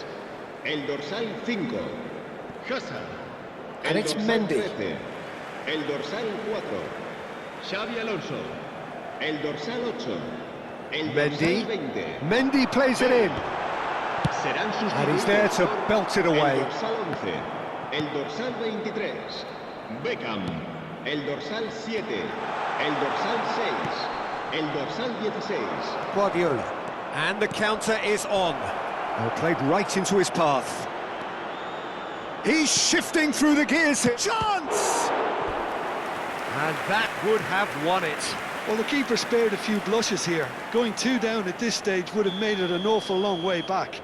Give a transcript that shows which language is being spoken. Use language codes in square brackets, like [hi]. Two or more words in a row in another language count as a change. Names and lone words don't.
[es] El dorsal 5, Hazard. [en] And it's Mendy. [es] 13, el dorsal 4, Xavi Alonso. El dorsal 8, El Mendy. dorsal 20. [en] Mendy plays it in. [es] Serán [en] And he's there to [es] sustituidos [en] belt it [es] por [en] away. [es] El dorsal 11, el dorsal 23, Beckham, el dorsal 7, el dorsal 6, el dorsal 16. Guardiola. [en] And the counter is on. Oh, played right into his path. He's shifting through the gears here. Chance! And that would have won it. Well, the keeper spared a few blushes here. Going 2 down at this stage would have made it an awful long way back.